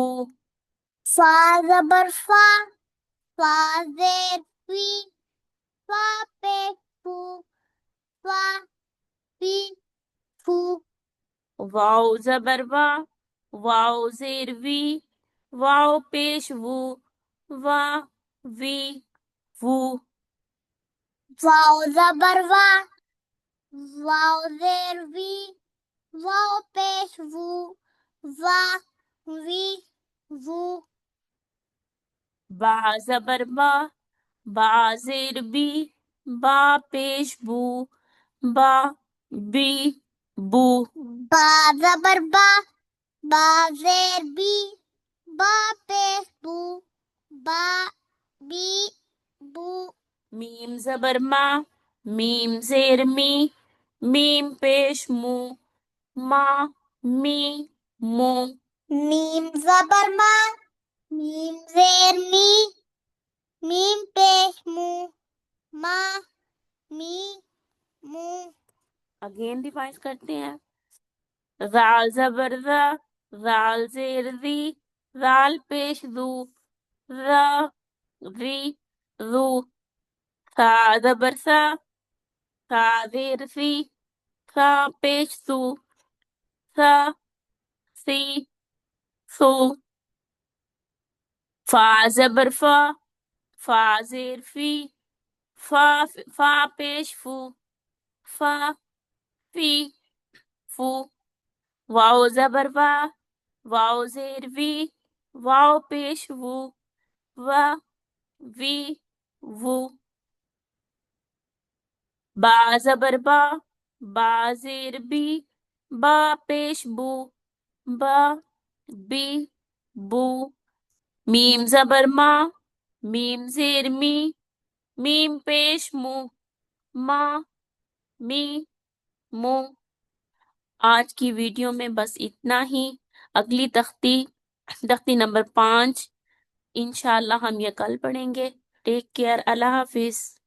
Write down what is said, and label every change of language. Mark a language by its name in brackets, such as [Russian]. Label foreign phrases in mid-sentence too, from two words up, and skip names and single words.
[Urdu] فا زبر فا، فا زیر فی، فا پیش فو، فا فی فو. واو زبر وا، واو زیر وی، واو پیش وو، وا وی وو، واو زبر وا، واو زیر وی، واو پیش وو، وا وی وو. با زبر با، با زیر بی، با پیش بو، با بی بو، با زبر با، با زیر بی، با پیش بو، با بی بو. میم زبر ما، میم زیر می، میم پیش مو، ما می مو، میم زبر ما، میم زیر می، میم پیش مو، ما می مو. [English] again revise [Urdu] کرتے ہیں۔ زال زبر ذا، زال زیر ذی، زال پیش ذو، ذا ذی ذو، سا زبر سا، سا زیر سی، سا پیش سو، سا سی سو۔ فا زبر فا، فا زیر فی، فا پیش فو، فا فی فو۔ واو زبر وا، واو زیر وی، واو پیش وو، وا وی وو۔ با زبر با، با زیر بی، با پیش بو، با بی بو۔ میم زبر ما، میم زیر می، میم پیش مو، ما می مو۔ آج کی ویڈیو میں بس اتنا ہی۔ اگلی تختی نمبر 5 انشاءاللہ ہم یہ کل پڑھیں گے۔ [English] take care, [Urdu] اللہ حافظ۔